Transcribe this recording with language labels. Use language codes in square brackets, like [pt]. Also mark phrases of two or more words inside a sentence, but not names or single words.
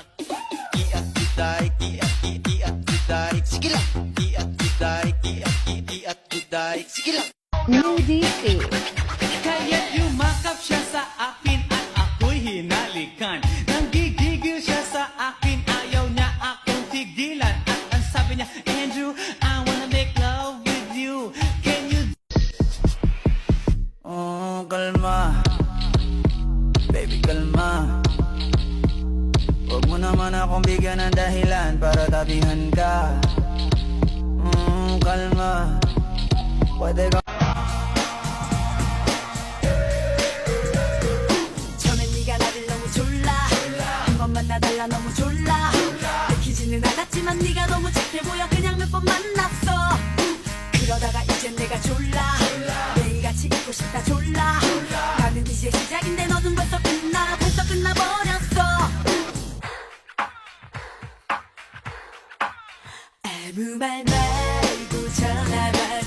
[tl] Iat giday, iat giday, sige lang. Iat giday, iat giday, sige lang. Kaya't yumakap siya sa akin at ako'y hinalikan. Nanggigigil siya sa akin, ayaw niya akong tigilan. At ang sabi niya, [en] Andrew, I wanna make love with you. Can you... [tl] Oh, kalma. Baby, kalma. Huwag mo naman akong bigyan ng dahilan para tabihan ka. Kalma. Pwede ka. [ko] 처음엔 네가 나를 너무 졸라 한 번만 나달라 너무 졸라 느끼지는 않았지만 네가 너무 착해 보여 그냥 몇 번 만났어 그러다가 이젠 내가 졸라 매일같이 있고 싶다 졸라 나는 이제 시작인데 너는 벌써 끝나버렸어 아무 말 말고 전화